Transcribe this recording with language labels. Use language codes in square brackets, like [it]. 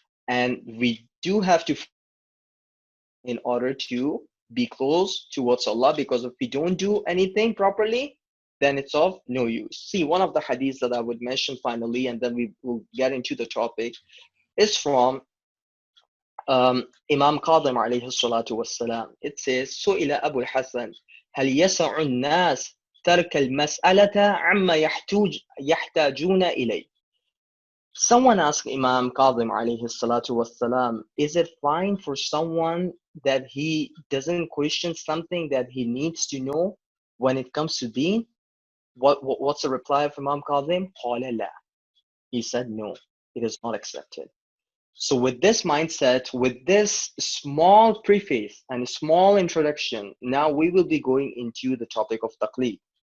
[en] And we do have to, in order to be close towards Allah, because if we don't do anything properly, then it's of no use. See, one of the hadiths that I would mention finally, and then we will get into the topic, is from Imam Qadim alayhi salatu wassalam. It says, [ar] Su'ila Abu al-Hasan, هل يسع الناس ترك المسألة عما يحتاجون إليه. [en] Someone asked Imam Qadim alayhi salatu wassalam, is it fine for someone that he doesn't question something that he needs to know when it comes to deen? What's the reply of Imam Qadim? [ar] قال لا. [en] He said, no, it is not accepted. So with this mindset, with this small preface and small introduction, now we will be going into the topic of taqleed.